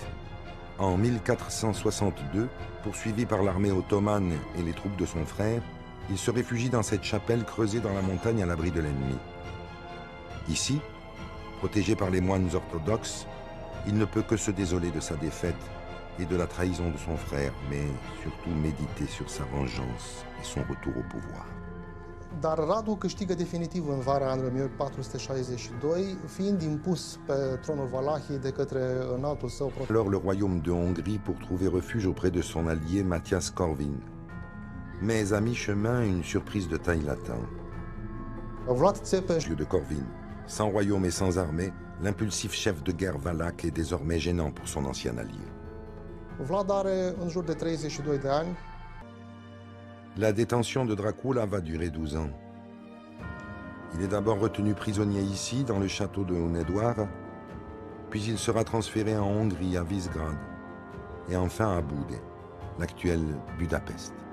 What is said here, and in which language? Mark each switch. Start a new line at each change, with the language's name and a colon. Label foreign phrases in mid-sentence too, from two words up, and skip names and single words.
French: En 1462, poursuivi par l'armée ottomane et les troupes de son frère, il se réfugie dans cette chapelle creusée dans la montagne à l'abri de l'ennemi. Ici, protégé par les moines orthodoxes, il ne peut que se désoler de sa défaite et de la trahison de son frère, mais surtout méditer sur sa vengeance et son retour au pouvoir.
Romanian: Dar Radu câștigă definitiv în vara anului 1462, fiind impus pe tronul Valahiei de către înaltul său protector.
French: Alors le royaume de Hongrie pour trouver refuge auprès de son allié Matthias Corvin. Mais à mi-chemin, une surprise de taille l'attend. Vlad Țepeș, Lieu de Corvin, sans royaume et sans armée, l'impulsif chef de guerre valaque est désormais gênant pour son ancien allié.
Romanian: Vlad are în jur de 32 de ani.
French: La détention de Dracula va durer 12 ans. Il est d'abord retenu prisonnier ici, dans le château de Hunedoara, puis il sera transféré en Hongrie, à Visegrad, et enfin à Bude, l'actuelle Budapest.